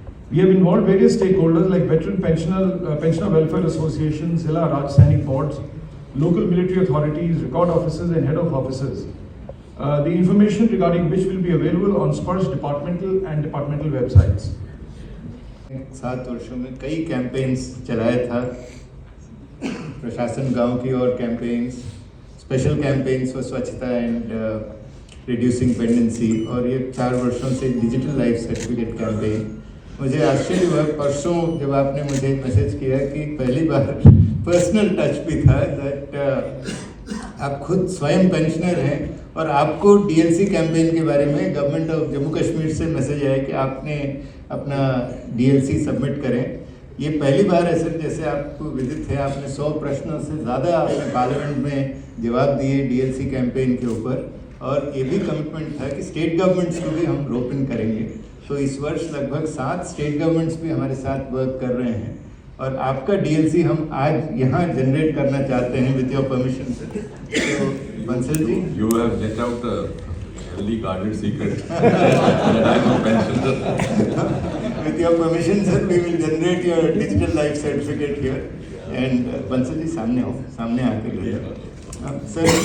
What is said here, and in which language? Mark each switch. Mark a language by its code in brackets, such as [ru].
[en] We have involved various stakeholders like Veteran Pensioner Welfare Association, Zilla Raj Sainik boards, local military authorities, record officers and head of offices. The information regarding which will be available on Sparsh departmental and departmental websites. [hi] 7 वर्षों में कई campaigns चलाया था, प्रशासन गांव की और campaigns, special campaigns for स्वच्छता एंड रिड्यूसिंग पेंडेंसी, और ये 4 वर्षों से डिजिटल लाइफ सर्टिफिकेट कैंपेन। मुझे आश्चर्य हुआ परसों जब आपने मुझे मैसेज किया कि पहली बार पर्सनल टच भी था दैट आप खुद स्वयं पेंशनर हैं और आपको डीएलसी कैंपेन के बारे में गवर्नमेंट ऑफ जम्मू कश्मीर से मैसेज आया कि आपने अपना डीएलसी सबमिट करें। ये पहली बार है सर, जैसे आपको विदित है, आपने 100 प्रश्नों से ज़्यादा आपने पार्लियामेंट में जवाब दिए डीएलसी कैंपेन के ऊपर, और ये भी कमिटमेंट था कि स्टेट गवर्नमेंट्स को भी हम रोप इन करेंगे। तो इस वर्ष लगभग 7 स्टेट गवर्नमेंट्स भी हमारे साथ वर्क कर रहे हैं और आपका डीएलसी हम आज यहाँ जनरेट करना चाहते हैं [en] With your permission sir. [hi] तो Bansal ji, [en] You have let out a heavily guarded secret that I am a pensioner. with your permission sir, we will generate your digital life certificate here and [hi] Bansal ji सामने आओ, सामने आकर ले जाओ सर।